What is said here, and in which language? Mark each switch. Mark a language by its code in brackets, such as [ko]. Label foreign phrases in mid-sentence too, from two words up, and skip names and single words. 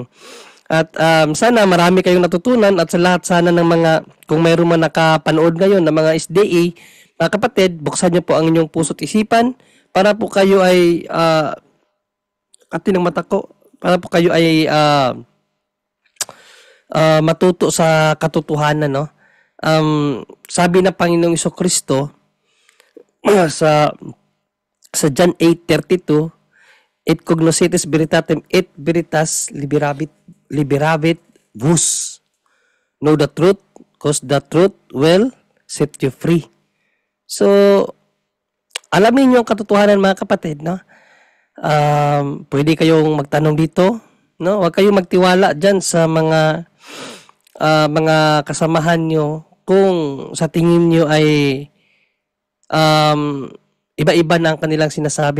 [tl] At sana marami kayong natutunan at sa lahat sana ng mga, kung mayroon man nakapanood ngayon ng mga SDA, mga kapatid, buksan niyo po ang inyong puso't isipan para po kayo ay ng mata ko, para po kayo ay matuto sa katotohanan, no? Sabi ng Panginoong Jesucristo sa John 8:32, [la] et cognoscetis veritatem et veritas liberavit vos. [en] Know the truth, cause the truth will set you free. [tl] So, alamin niyo ang katotohanan mga kapatid, no? Pwede kayong magtanong dito, no? Huwag kayong magtiwala diyan sa mga kasamahan nyo kung sa tingin nyo ay iba-iba na ang kanilang sinasabi.